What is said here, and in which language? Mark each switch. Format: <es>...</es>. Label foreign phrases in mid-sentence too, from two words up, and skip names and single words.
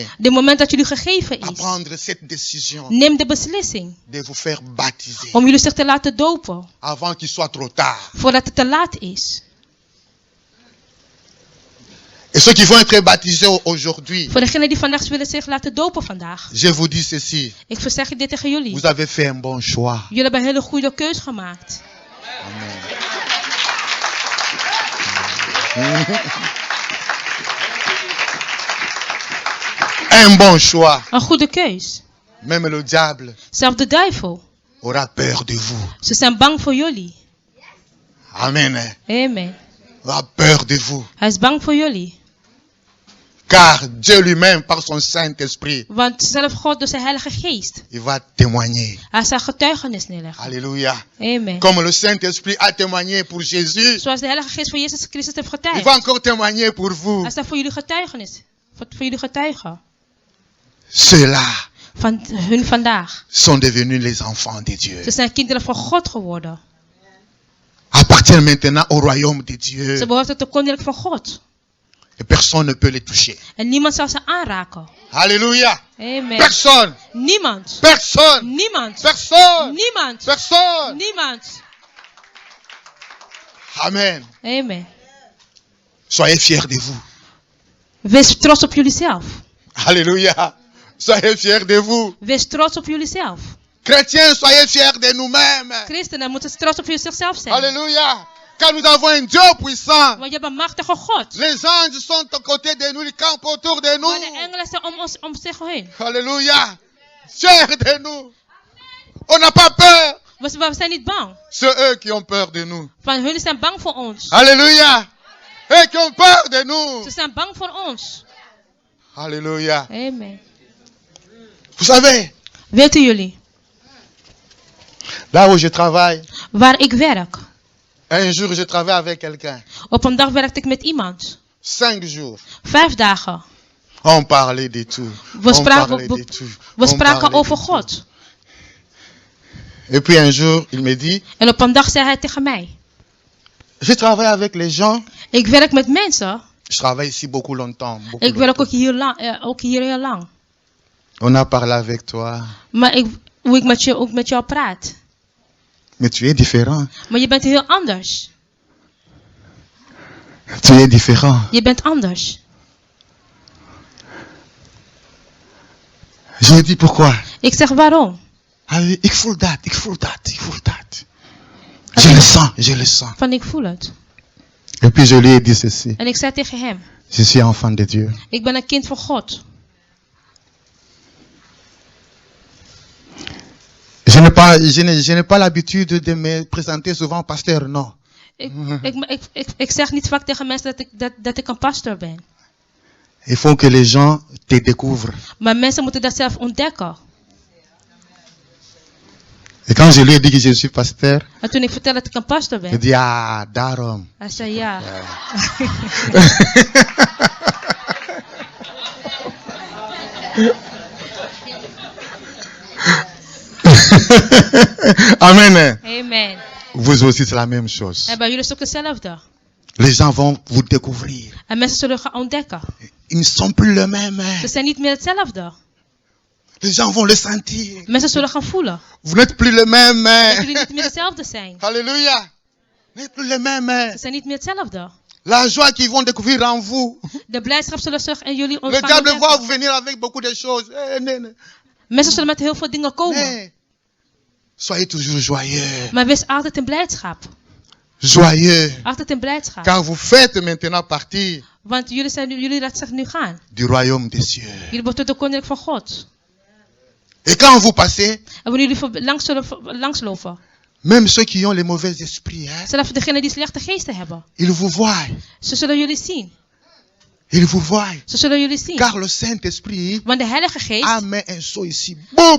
<nl>De moment dat jullie gegeven</nl> <fr>à</fr> <nl>is.</nl> <fr>prendre cette décision</fr> <nl>Neem de beslissing.</nl> <fr>de vous faire baptiser</fr> <nl>Om jullie zich te laten dopen.</nl> <fr>avant qu'il soit trop tard.</fr> <nl>Voordat het te laat is.</nl> <fr>Et ceux qui vont être baptisés aujourd'hui,</fr> <nl>Voor degenen die vandaag willen zich laten dopen vandaag.</nl> <fr>je vous dis ceci,</fr> <nl>Ik verzeg dit tegen jullie.</nl> <fr>vous avez fait un bon choix.</fr> <nl>Jullie hebben een hele goede keus gemaakt.</nl> <fr>Un bon choix.</fr> <nl>Een goede keus.</nl> <fr>Même le diable</fr> <nl>Zelfs de duivel.</nl> <fr>aura peur de vous.</fr> <nl>Ze zijn bang voor jullie.</nl> <fr>Amen.</fr> <nl>Amen.</nl> <fr>Aura peur de vous.</fr> <nl>Hij is bang voor jullie.</nl> <fr>Car Dieu lui-même, par son Saint-Esprit,</fr> <nl>Want zelf God door zijn heilige geest.</nl> <fr>il va témoigner.</fr> <nl>Hij zal getuigenis neerleggen.</nl> <fr>Alléluia.</fr> <nl>Amen.</nl> <fr>Comme le Saint-Esprit a témoigné pour Jésus,</fr> <nl>Zoals de heilige geest voor Jezus Christus heeft</nl> <fr>il</fr> <nl>getuigd.</nl> <fr>va encore témoigner pour vous.</fr> <nl>Hij zal voor jullie getuigenis. Voor jullie getuigen.</nl> <fr>Ceux-là</fr> <nl>Van hun vandaag.</nl> <fr>sont devenus les enfants de Dieu.</fr> <nl>Ze zijn kinderen van God geworden.</nl> <fr>Appartiennent maintenant au royaume de Dieu.</fr> <nl>Ze behoren tot de koninkrijk van God.</nl> <fr>Et personne ne peut les toucher.</fr> <nl>En niemand zal ze aanraken.</nl> <fr>Alléluia.</fr> <nl>Amen.</nl> <fr>Personne.</fr> <nl>Niemand.</nl> <fr>Personne.</fr> <nl>Niemand.</nl> <fr>Personne.</fr> <nl>Niemand.</nl> <fr>Personne.</fr> <nl>Niemand.</nl> <fr>Amen.</fr> <nl>Amen.</nl> <fr>Soyez fiers de vous.</fr> <nl>Wees trots op jullie zelf.</nl> <fr>Alléluia. Soyez fiers de vous.</fr> <nl>Wees trots op jullie zelf.</nl> <fr>Chrétiens, soyez fiers de nous-mêmes.</fr> <nl>Christenen moeten trots op zichzelf zijn.</nl> <fr>Alléluia. Car nous avons un Dieu puissant.</fr> <nl>Want je hebt een machtige God.</nl> <fr>Les anges sont à côté de nous, ils campent autour de</fr> <nl>Maar de</nl> <fr>nous.</fr> <nl>engelen zijn om zich heen.</nl> <fr>Alléluia. Fiers de nous. On n'a pas peur.</fr> <nl>We zijn niet bang.</nl> <fr>C'est eux qui ont peur de nous.</fr> <nl>Van jullie zijn bang voor ons.</nl> <fr>Alléluia. Eux qui ont peur de nous.</fr> <nl>Ze zijn bang voor ons.</nl> <fr>Alléluia.</fr> <nl>Amen.</nl> <fr>Vous savez,</fr> <nl>Weten jullie,</nl> <fr>là où je travaille,</fr> <nl>waar ik werk.</nl> <fr>un jour je travaille avec quelqu'un.</fr> <nl>Op een dag werkte ik met iemand.</nl> <fr>5 jours.</fr> <nl>5 dagen.</nl> <fr>On parlait de tout.</fr> <nl>We spraken over God.</nl> <fr>Et puis un jour, il me dit,</fr> <nl>En op een dag zei hij tegen mij.</nl> <fr>je travaille avec les gens.</fr> <nl>Ik werk met mensen.</nl> <fr>Je travaille ici beaucoup longtemps.</fr> <nl>Ik werk ook hier heel lang.</nl> <fr>On a parlé avec toi.</fr> <nl>Maar hoe ik ook met jou praat.</nl> <fr>Mais tu es différent.</fr> <nl>Maar je bent heel anders.</nl> <fr>Tu es différent.</fr> <nl>Je bent anders.</nl> <fr>Je dis pourquoi.</fr> <nl>Ik zeg waarom. Ik voel dat.</nl> <fr>Je le sens.</fr> <nl>Van ik voel het.</nl> <fr>Et puis je lui ai dit ceci.</fr> <nl>En ik zei tegen hem.</nl> <fr>Je suis enfant de Dieu.</fr> <nl>Ik ben een kind van God.</nl> <fr>Je n'ai pas l'habitude de me présenter souvent pasteur, non.</fr> <nl>Ik zeg niet vaak tegen mensen dat ik een pastor ben.</nl> <fr>Il faut que les gens te découvrent.</fr> <nl>Maar mensen moeten dat zelf ontdekken.</nl> <fr>Et quand je lui ai dit que je suis pasteur,</fr> <nl>En toen ik vertel dat ik een pastor</nl> <fr>il</fr> <nl>ben.</nl> <fr>dit daarom.</fr> <nl>Hij zei ja.</nl> <fr>Amen.</fr> <nl>Amen.</nl> <fr>Vous aussi c'est la même chose.</fr> <nl>En bij jullie is het ook hetzelfde.</nl> <fr>Les gens vont vous découvrir.</fr> <nl>En mensen zullen gaan ontdekken.</nl> <fr>Ils ne sont plus le même.</fr> <nl>Ze zijn niet meer hetzelfde.</nl> <fr>Les gens vont le sentir.</fr> <nl>Mensen zullen gaan voelen.</nl> <fr>Vous n'êtes plus le</fr> <nl>Dat</nl> <fr>même.</fr> <nl>jullie niet meer hetzelfde zijn.</nl> <fr>Alléluia. Vous n'êtes plus le même.</fr> <nl>Ze zijn niet meer hetzelfde.</nl> <fr>La joie qu'ils vont découvrir en vous.</fr> <nl>De blijdschap zullen zich in jullie</nl> <fr>Le</fr> <nl>gaan</nl> <fr>diable</fr> <nl>ontdekken.</nl> <fr>va vous venir avec beaucoup de choses.</fr> <nl>Nee. Mensen zullen met heel veel dingen komen.</nl> <fr>Mais soyez toujours joyeux.</fr> <nl>Maar wees altijd in blijdschap.</nl> <fr>Joyeux.</fr> <nl>Altijd in blijdschap.</nl> <fr>Car vous faites maintenant partie</fr> <nl>Want jullie laten zich nu gaan.</nl> <fr>du royaume des cieux.</fr> <nl>Jullie behoren tot de koninkrijk van God.</nl> <fr>Et quand vous passez,</fr> <nl>En wanneer jullie langslopen.</nl> <fr>même ceux qui ont les mauvais esprits,</fr> <nl>Zelfs degenen die slechte geesten hebben.</nl> <fr>ils vous voient.</fr> <nl>Ze zullen jullie zien.</nl> <fr>Ils vous voient.</fr> <nl>Ze zullen jullie zien.</nl> <fr>Car le Saint-Esprit</fr> <nl>Want de Heilige Geest,</nl> <fr>a mis un sceau ici. Boum!</fr>